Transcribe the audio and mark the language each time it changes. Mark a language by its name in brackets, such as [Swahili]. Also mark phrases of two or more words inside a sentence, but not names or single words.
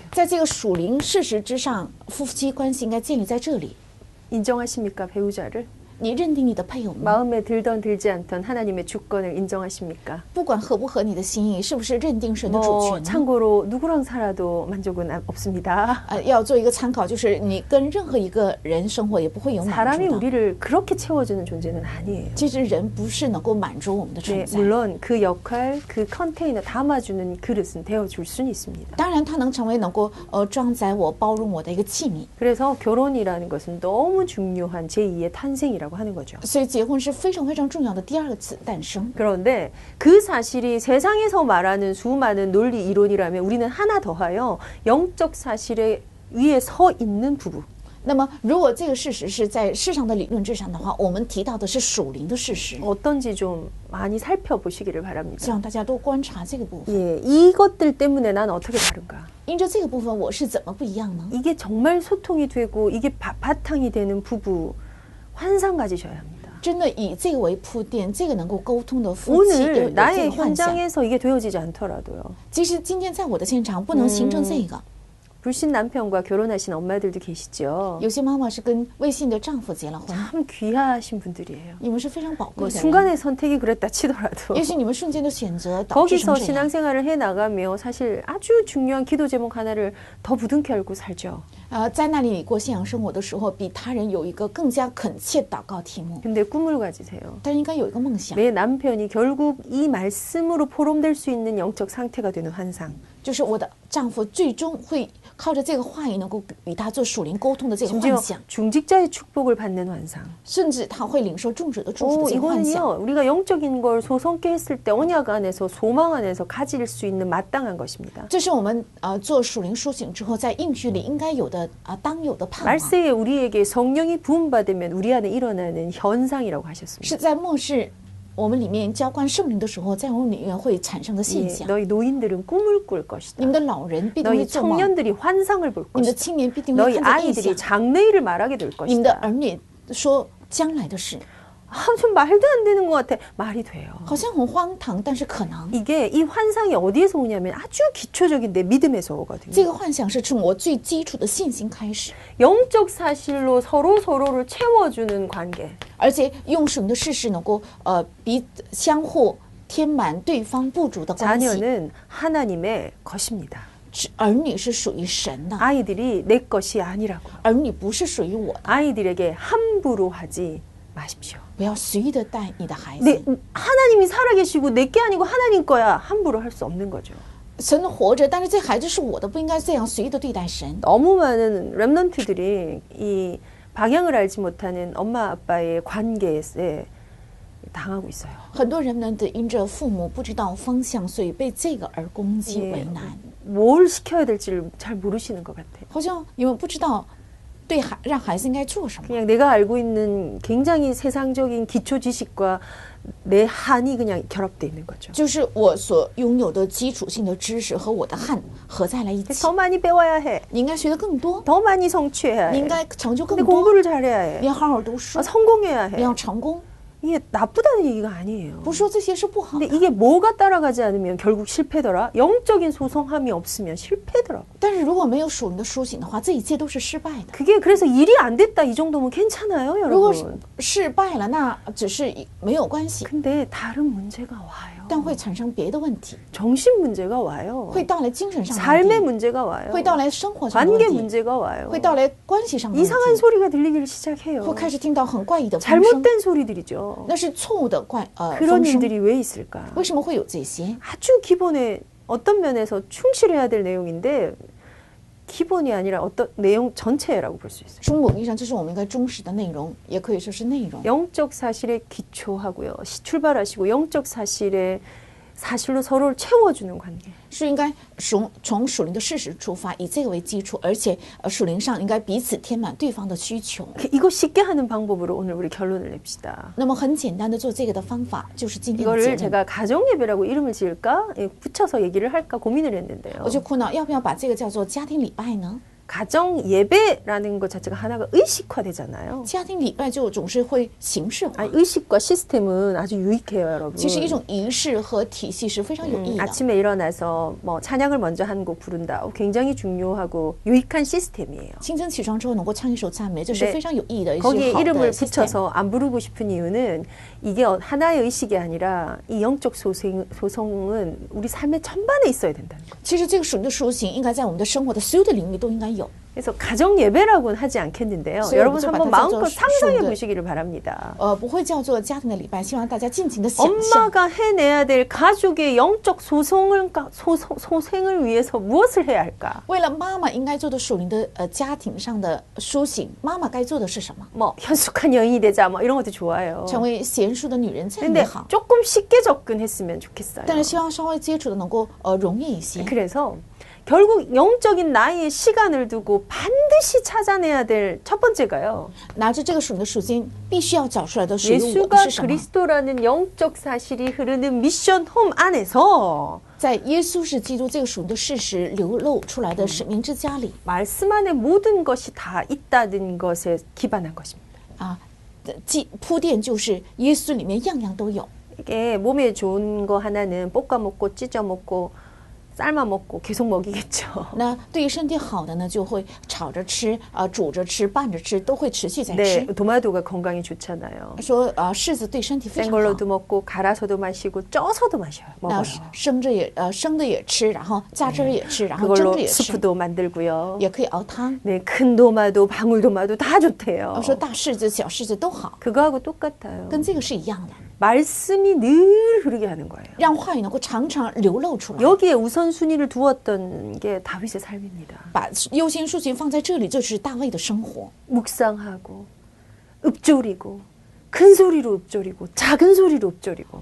[Chinese] 在这个属灵事实之上，夫妻关系应该建立在这里。 [Korean] 인정하십니까? 배우자를? [Chinese] 你认定你的配偶吗？ [Korean] 마음에 들던 들지 않던 하나님의 주권을 인정하십니까? [Chinese] 不管合不合你的心意，是不是认定神的主 [Korean] 뭐 [Chinese] 权呢？ [Korean] 참고로 누구랑 살아도 만족은 없습니다. [Chinese] 要做一个参考，就是你跟任何一个人生活也不会有满 [Korean] 사람이 [Chinese] 足的。 [Korean] 우리를 그렇게 채워주는 존재는 아니에요. [Chinese] 其实人不是能够满足我们的存 [Korean] 네, [Chinese] 在， [Korean] 물론 그 역할, 그 컨테이너 담아주는 그릇은 되어줄 수는 있습니다. [Chinese] 当然它能成为能够装载我、包容我的一个器皿。 [Korean] 그래서 결혼이라는 것은 너무 중요한 제2의 탄생이라고 하는 거죠. [Chinese] 所以结婚是非常非常重要的第二次诞生。 [Korean] 그런데 그 사실이 세상에서 말하는 수많은 논리 이론이라면 우리는 하나 더하여 영적 사실에 위에 서 있는 부부. [Chinese] 那么，如果这个事实是在世上的理论之上的话，我们提到的是属灵的事实， [Korean] 어떤지 좀 많이 살펴보시기를 바랍니다. [Chinese] 希望大家多观察这个部分。 [Korean] 예, 이것들 때문에 난 어떻게 다른가? [Chinese] 因着这个部分，我是怎么不一样呢？ [Korean] 이게 정말 소통이 되고 이게 바탕이 되는 부부 환상 가지셔야 합니다. [Chinese] 真的以这个为铺垫，这个能够沟通的夫妻要有 [Korean] 오늘 [Chinese] 这 [Korean] 나의 [Chinese] 个幻想。 [Korean] 현장에서 이게 되어지지 않더라도요. [Chinese] 即使今天在我的现场不能形成这个， [Korean] 불신 남편과 결혼하신 엄마들도 계시죠. [Chinese] 有些妈妈是跟未信的丈夫结了婚， [Korean] 참 귀하신 분들이에요. [Chinese] 你们是非常宝 [Korean] 뭐 [Chinese] 贵的人。 [Korean] 순간의 선택이 그랬다 치더라도 [Chinese] 也许你们瞬间的选择导致 [Korean] 거기서 [Chinese] 成这样。 [Korean] 신앙생활을 해나가며 사실 아주 중요한 기도 제목 하나를 더 부둥켜 안고 살죠. [Chinese] 在那里过信仰生活的时候，比他人有一个更加恳切祷告题目， [Korean] 근데 꿈을 가지세요. [Chinese] 但是应该有一个梦想， [Korean] 내 남편이 결국 이 말씀으로 포럼될 수 있는 영적 상태가 되는 환상. [Chinese] 就是我的丈夫最终会靠着这个话语能够与他做属灵沟通的这个 [Korean] 심지어 [Chinese] 幻想， [Korean] 중직자의 축복을 받는 환상. [Chinese] 甚至他会领受众者的祝福 [Korean] 오, [Chinese] 的这个幻想。 [Korean] 이거는요, 우리가 영적인 걸 소성케 했을 때 언약 안에서 소망 안에서 가질 수 있는 마땅한 것입니다. [Chinese] 这是我们做属灵苏醒之后，在应许里应该有的当有的盼望， [Korean] 말세에 우리에게 성령이 부음받으면 우리 안에 일어나는 현상이라고 하셨습니다. [Chinese] 是在末世我们里面浇灌圣灵的时候，在我们里面会产生的现 [Korean] 예, [Chinese] 象。 [Korean] 너희 노인들은 꿈을 꿀 것이다. [Chinese] 你们的老人必定会 [Korean] 너희 [Chinese] 做梦， [Korean] 청년들이 환상을 볼 [Chinese] 你们的 [Korean] 것이다. [Chinese] 青年必定会 [Korean] 너희 [Chinese] 看见异象 [Korean] 아이들이 ， 장래일을 말하게 될 [Chinese] 你们的 [Korean] 것이다. [Chinese] 儿女说将来的事， [Korean] 아, 좀 말도 안 되는 것 같아. 말이 돼요. [Chinese] 好像很荒唐，但是可能。 [Korean] 이게 이 환상이 어디에서 오냐면 아주 기초적인 내 믿음에서 [Chinese] 这 [Korean] 오거든요. [Chinese] 个幻想是从我最基础的信心开始， [Korean] 영적 사실로 서로를 채워주는 관계. [Chinese] 而且用属灵的事实能够相互填满对方不足的关系。 [Korean] 자녀는 하나님의 것입니다. [Chinese] 儿女是属于神的， [Korean] 아이들이 내 것이 아니라고. [Chinese] 儿女不是属于我的， [Korean] 아이들에게 함부로 하지 마십시오. [Chinese] 不要随意的带你的孩子。 [Korean] 하나님이 살아계시고 내 게 아니고 하나님 거야. 함부로 할 수 없는 거죠. [Chinese] 神活着，但是这孩子是我的，不应该这样随意的对待神。 [Korean] 너무 많은 렘넌트들이 이 방향을 알지 못하는 엄마 아빠의 관계에 당하고 있어요. [Chinese] 很多人呢，因着父母不知道方向，所以被这个而攻击为难。 [Korean] 뭘 시켜야 될지를 잘 모르시는 것 같아요. [Chinese] 好像你们不知道让孩子应该做什么。 [Korean] 그냥 내가 알고 있는 굉장히 세상적인 기초 지식과 내 한이 그냥 결합돼 있는 거죠. [Chinese] 就是我所拥有的基础性的知识和我的汉合在了一起。 [Korean] 더 많이 배워야 해. [Chinese] 你应该学得更多， [Korean] 더 많이 성취해야 [Chinese] 你应 [Korean] 해. [Chinese] 该成就更 [Korean] 근데 [Chinese] 多， [Korean] 공부를 잘해야 해. [Chinese] 你要好好读书， [Korean] 성공해야 [Chinese] 你 [Korean] 해. [Chinese] 要成功。 [Korean] 이게 나쁘다는 얘기가 아니에요. [Chinese] 不是说这些是不好 [Korean] 근데 [Chinese] 的， [Korean] 이게 뭐가 따라가지 않으면 결국 실패더라. 영적인 소성함이 없으면 실패더라고. [Chinese] 但是如果没有属灵的苏醒的话，这一切都是失败的。 [Korean] 그게 그래서 일이 안 됐다 이 정도면 괜찮아요, [Chinese] 如果 [Korean] 여러분. [Chinese] 失败了，那只是没有关系， [Korean] 근데 다른 문제가 와요. [Chinese] 但会产生别的问题， [Korean] 정신 문제가 와요. [Chinese] 会带来精神上的 [Korean] 삶의 [Chinese] 问题， [Korean] 문제가 와요. [Chinese] 会带来生活上的 [Korean] 관계 [Chinese] 问题， [Korean] 문제가 와요. [Chinese] 会带来关系上的问 [Korean] 이상한 [Chinese] 题， [Korean] 소리가 들리기를 시작해요. [Chinese] 会开始听到很怪异的风声， [Korean] 잘못된 소리들이죠. [Chinese] 那是错误的风 [Korean] 그런 [Chinese] 声。 [Korean] 일들이 왜 있을까? [Chinese] 为什么会有这些？ [Korean] 아주 기본에 어떤 면에서 충실해야 될 내용인데 기본이 아니라 어떤 내용 전체라고 볼 수 있어요. [Chinese] 从某意义上，这是我们应该忠实的内容，也可以说是内容。 [Korean] 영적 사실에 기초하고요. 출발하시고 영적 사실로 서로를 채워주는 관계. [Chinese] 是应该从属灵的事实出发，以这个为基础，而且属灵上应该彼此填满对方的需求。 [Korean] 이거 쉽게 하는 방법으로 오늘 우리 결론을 냅시다. [Chinese] 那么很简单的做这个的方法，就是今天的 [Korean] 이거를 [Chinese] 结论。 [Korean] 제가 가정예배라고 이름을 지을까? 붙여서 얘기를 할까 고민을 했는데요. [Chinese] 我就苦恼要不要把这个叫做家庭礼拜呢？ [Korean] 가정 예배라는 것 자체가 하나가 의식화되잖아요. [Chinese] 家庭礼拜就总是会形式化， [Korean] 아니, 의식과 시스템은 아주 유익해요, 여러분. [Chinese] 其实一种仪式和体系是非常有意义的。 [Korean] 아침에 일어나서 뭐 찬양을 먼저 한 곡 부른다. 굉장히 중요하고 유익한 시스템이에요. [Chinese] 清晨起床之后能够唱一首赞美，这是 [Korean] 네 [Chinese] 非常有意义的一 [Korean] 거기에 [Chinese] 些好 [Korean] 이름을 [Chinese] 的 system。 [Korean] 붙여서 안 부르고 싶은 이유는 이게 하나의 의식이 아니라 이 영적 소성은 우리 삶의 전반에 있어야 된다는 거예요. [Chinese] 其实这个属灵的苏醒应该在我们的生活的所有的领域都应该有。 [Korean] 그래서 가정 예배라고는 하지 않겠는데요. 그래서 여러분 좀 한번 받아서 마음껏 좀 상상해 좀 보시기를 바랍니다. [Chinese] 不会叫做家庭的礼拜，希望大家尽情的想象。 [Korean] 엄마가 해내야 될 가족의 영적 소생을 위해서 무엇을 해야 할까? [Chinese] 为了妈妈应该做的属灵的家庭上的苏醒，妈妈该做的是什么？ [Korean] 뭐 현숙한 여인이 되자 뭐 이런 것도 좋아요. [Chinese] 成为贤淑的女人，这样 [Korean] 근데 [Chinese] 也好。 [Korean] 조금 쉽게 접근했으면 좋겠어요. [Chinese] 但是希望稍微接触的能够容易一些。 [Korean] 그래서 결국 영적인 나의 시간을 두고 반드시 찾아내야 될 첫 번째가요. [Chinese] 拿着这个属灵的属性，必须要找出来的属于我的 [Korean] 예수가 [Chinese] 是什么？ [Korean] 그리스도라는 영적 사실이 흐르는 미션 홈 안에서 [Chinese] 在耶稣是基督这个属灵的事实流露出来的使命之家里 [Korean] 말씀 안에 모든 것이 다 있다는 것에 기반한 것입니다. [Chinese] 啊，铺垫就是耶稣里面样样都有。 [Korean] 이게 몸에 좋은 거 하나는 볶아 먹고 찢어 먹고 삶아 먹고 계속 먹이겠죠. [Chinese] 那对于身体好的呢，就会炒着吃煮着吃、拌着吃，都会持续在 [Korean] 네, [Chinese] 吃。 [Korean] 도마도가 건강에 좋잖아요. [Chinese] 说柿子对身体非常好， [Korean] 생걸로도 먹고 갈아서도 마시고 쪄서도 마셔요. [Chinese] 那 [Korean] 먹어요. [Chinese] 生的也吃，然后榨汁儿也吃，然后蒸 [Korean] 그걸로 [Chinese] 着也吃， [Korean] 스프도 만들고요. [Chinese] 也可以熬汤。 [Korean] 네, 큰 도마도 방울도마도 다 좋대요. [Chinese] 说大柿子、小柿子都好， [Korean] 그거하고 똑같아요. [Chinese] 跟这个是一样的， [Korean] 말씀이 늘 흐르게 하는 거예요. [Chinese] 让话语能够常常流露出来。 [Korean] 여기에 우선순위를 두었던 게 다윗의 삶입니다. [Chinese] 把优先顺序放在这里，这是大卫的生活。 [Korean] 묵상하고 읊조리고 큰 소리로 읊조리고 작은 소리로 읊조리고